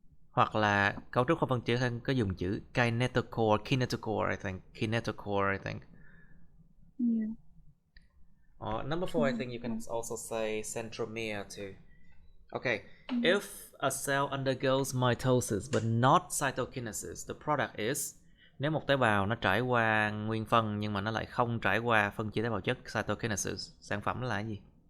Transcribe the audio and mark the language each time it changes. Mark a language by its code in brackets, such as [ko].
[vi] Hoặc là cấu trúc không phân chia hơn có dùng chữ kinetochore, [en] I think. Yeah. Number 4, I think you can also say centromere too. Okay, if a cell undergoes mitosis but not cytokinesis, the product is, [vi] nếu một tế bào nó trải qua nguyên phân nhưng mà nó lại không trải qua phân chia tế bào chất cytokinesis, sản phẩm là cái gì?